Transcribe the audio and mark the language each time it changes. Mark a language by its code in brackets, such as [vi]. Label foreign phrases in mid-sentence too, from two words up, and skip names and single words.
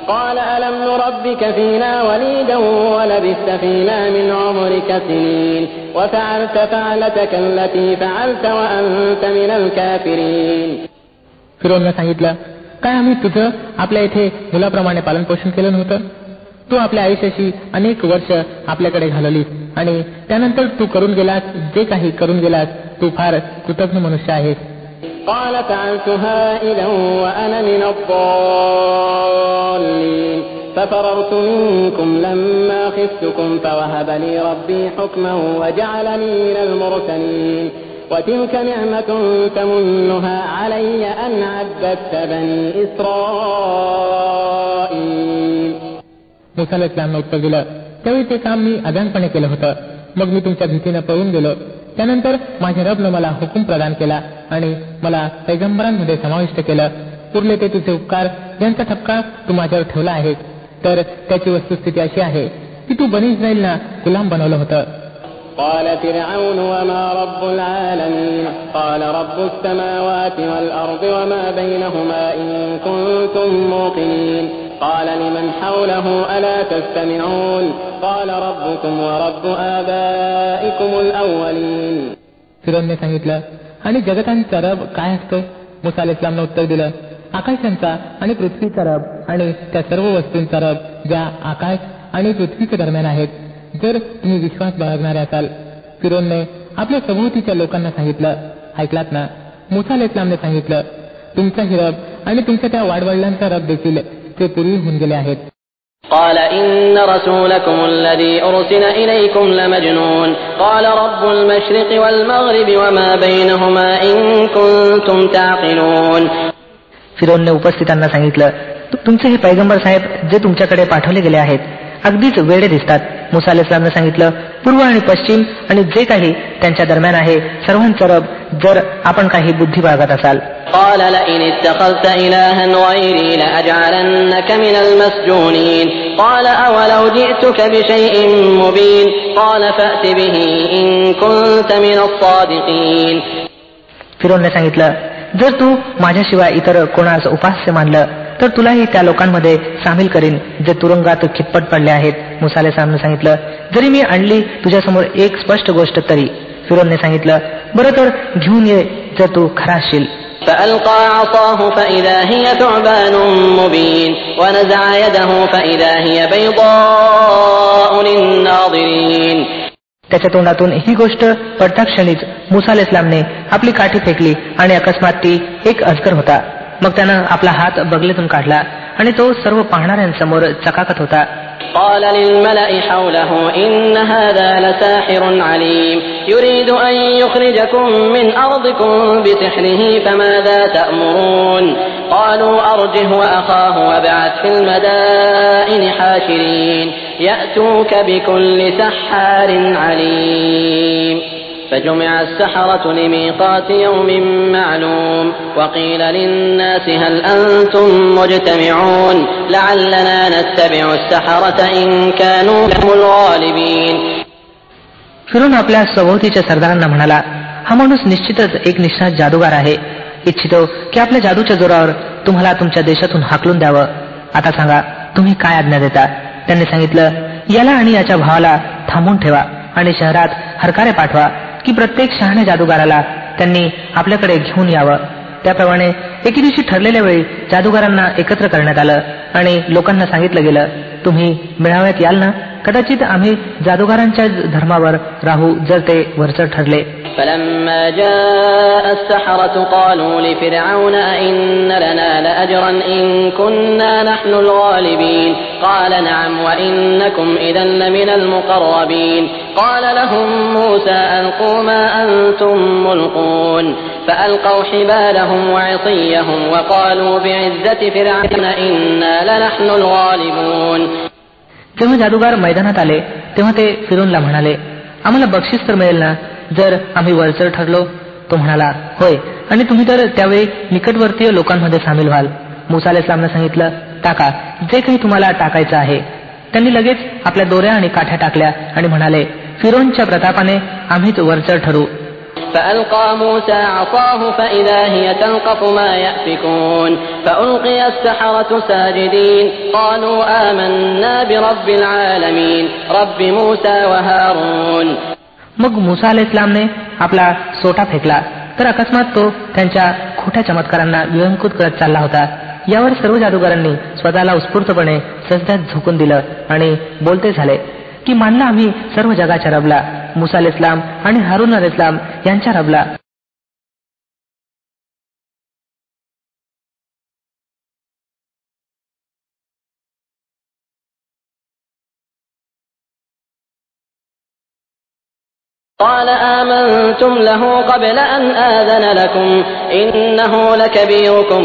[ar] قال ألم نربك فينا وليدا ولبثت فينا من عمرك سنين وفعلت فعلتك التي فعلت وأنت من الكافرين. [mr] फिरौनने सांगितलं, काय आम्ही तुझं आपल्या इथे मुलाप्रमाणे पालन पोषण केलं नव्हतं? तू आपल्या आयुष्याशी अनेक वर्ष आपल्याकडे घालवलीस आणि त्यानंतर तू करून गेलास जे काही करून गेलास तू फार कृतज्ञ मनुष्य आहेस. [ar] قال فعلتها إذا وأنا من الضالين ففررت منكم لما خفتكم فوهب لي ربي حكما وجعلني من المرسلين وتلك نعمة تمنها علي أن عبدت بني إسرائيل. [mr] मूसा [ar] عليه السلام [mr] उत्तर दिलं, त्यावेळी ते काम मी अजाणपणे केलं होतं. मग मी तुमच्या भीतीनं पळून गेलो. त्यानंतर माझ्या रबनं मला हुकूम प्रदान केला आणि मला पैगंबरांमध्ये समाविष्ट केलं. उरले ते तुझे उपकार यांचा ठपका तू माझ्यावर ठेवला आहे. तर त्याची वस्तुस्थिती अशी आहे की तू बनी इस्राईलना गुलाम बनवलं होतं. [ar] قال فرعون وما رب العالمين قال رب السماوات والأرض وما بينهما إن كنتم موقنين قال لمن حوله ألا تستمعون قال ربكم ورب آبائكم الأولين. [mr] फिरौनने सांगितलं, आणि जगतांचा रब काय असतो? मूसा [ar] عليه السلام [mr] उत्तर दिलं, आकाशांचा आणि पृथ्वीचा रब आणि त्या सर्व वस्तूंचा रब ज्या आकाश आणि पृथ्वीच्या दरम्यान आहेत, जर तुम्ही विश्वास बाळगणारे असाल. फिरौनने आपल्या सभोवतीच्या लोकांना सांगितलं, ऐकलात ना? मूसा [ar] عليه السلام [mr] सांगितलं, तुमचाही रब आणि तुमच्या त्या वाडवडिलांचा रब देखील ते पूर्वी होऊन गेले आहेत. [ar] قال إن رسولكم الذي أرسل إليكم لمجنون قال رب المشرق والمغرب وما بينهما إن كنتم تعقلون. [mr] फिरौनने उपस्थितांना सांगितलं, तुमचे हे पैगंबर साहेब जे तुमच्याकडे पाठवले गेले आहेत अगदीच वेडे दिसतात. मूसा [ar] عليه السلام [mr] सांगितलं, पूर्व आणि पश्चिम आणि जे काही त्यांच्या दरम्यान आहे सर्वांचं रब जर आपण काही बुद्धी बाळगत असाल. [ar] قال لئن اتخذت إلها غيري لأجعلنك من المسجونين قال أولو جئتك بشيء مبين قال فأت به إن كنت من الصادقين. [mr] फिरौनने सांगितलं, जर तू माझ्याशिवाय इतर कोणास उपास्य मानलं तर तुलाही त्या लोकांमध्ये सामील करीन जे तुरुंगात खितपट पडले आहेत. मूसा [ar] عليه السلام [mr] सांगितलं, जरी मी आणली तुझ्यासमोर एक स्पष्ट गोष्ट तरी. फिरौनने सांगितलं, बरं तर घेऊन ये जर तू खरा असशील. [ar] فألقى عصاه فإذا هي ثعبان مبين ونزع يده فإذا هي بيضاء للناظرين. [mr] त्याच्या तोंडातून ही गोष्ट पडता क्षणीच मूसा [ar] عليه السلام [mr] आपली काठी फेकली आणि अकस्मात ती एक अजगर होता. मग त्यानं आपला हात बगलेतून काढला आणि तो सर्व पाहणाऱ्यांसमोर चकाकत होता. [ar] قال للملأ حوله إن هذا لساحر عليم يريد أن يخرجكم من أرضكم بسحره فماذا تأمرون قالوا أرجه وأخاه وابعث في المدائن حاشرين يأتوك بكل سحار عليم. فجمع السحرة لميقات يوم معلوم وقيل للناس هل أنتم مجتمعون لعلنا نتبع السحرة إن كانوا هم الغالبين. [mr] फिरौन आपल्या सभोवतीच्या सरदारांना म्हणाला, हा माणूस निश्चितच एक निष्णात जादूगार आहे. इच्छितो की आपल्या जादूच्या जोरावर तुम्हाला तुमच्या देशातून हाकलून द्यावं. आता सांगा तुम्ही काय आज्ञा देता? त्यांनी सांगितलं, याला आणि याच्या भावाला थांबून ठेवा आणि शहरात हरकारे पाठवा की प्रत्येक शहाण्या जादूगाराला त्यांनी आपल्याकडे घेऊन यावं. त्याप्रमाणे एके दिवशी ठरलेल्या वेळी जादूगारांना एकत्र करण्यात आलं आणि लोकांना सांगितलं गेलं, तुम्ही मेळाव्यात याल ना? कदाचित आम्ही जादूगारांच्या धर्मावर राहू जर ते वरचढ ठरले. [ar] فلما جاء السحرة قالوا لفرعون أئن لنا لأجرا إن كنا نحن الغالبين قال نعم وإنكم إذا لمن المقربين قال لهم موسى ألقوا ما أنتم ملقون فألقوا حبالهم وعصيهم وقالوا بعزة فرعون إنا لنحن الغالبون. [mr] जेव्हा जादूगार मैदानात आले तेव्हा ते फिरौनला म्हणाले, आम्हाला बक्षीस तर मिळेल ना जर आम्ही वरचढ ठरलो? तो म्हणाला, होय, आणि तुम्ही तर त्यावेळी निकटवर्तीय लोकांमध्ये सामील व्हाल. मूसा [ar] عليه السلام [mr] सांगितलं, टाका जे काही तुम्हाला टाकायचं आहे. त्यांनी लगेच आपल्या दोऱ्या आणि काठ्या टाकल्या आणि म्हणाले, फिरौनच्या प्रतापाने आम्हीच वरचढ ठरू. [ar] فألقى موسى عصاه فإذا هي تلقف ما يأفكون فألقي السحرة ساجدين قالوا آمنا برب العالمين رب موسى وهارون. [mr] मग मुसा [ar] عليه السلام [mr] आपला सोटा फेकला तर अकस्मात तो त्यांच्या खोट्या चमत्कारांना विळंकुत करत चालला होता. यावर सर्व जादूगारांनी स्वतःला उत्स्फूर्तपणे सजद्यात झोकून दिलं आणि बोलते झाले की मानला आम्ही सर्व जगाच्या रबला, मुसा [ar] عليه السلام [mr] आणि हारून [ar] عليه السلام [mr] यांच्या रबला. [ar] قال آمنتم له قبل أن آذن لكم إنه لكبيركم